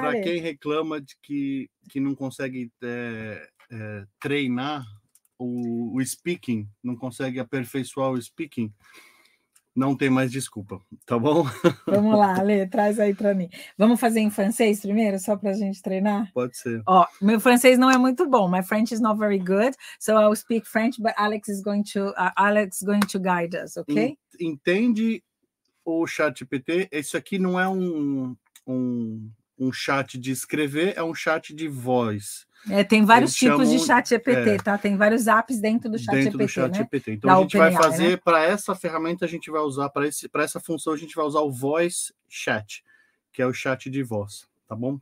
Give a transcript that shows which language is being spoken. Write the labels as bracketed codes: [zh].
[pt] Para quem reclama de que não consegue treinar o speaking, não consegue aperfeiçoar o speaking, não tem mais desculpa, tá bom? Vamos lá, Lê, traz aí para mim. Vamos fazer em francês primeiro, só para a gente treinar? Pode ser. Ó, meu francês não é muito bom. [en] My French is not very good, so I'll speak French, but Alex is going to guide us, okay? [pt] Entende o ChatGPT? Esse aqui não é um chat de escrever, é um chat de voz. Tem vários tipos de ChatGPT, tá? Tem vários apps dentro do ChatGPT, né? Então a gente vai fazer para essa ferramenta, a gente vai usar para essa função, a gente vai usar o Voice Chat, que é o chat de voz, tá bom?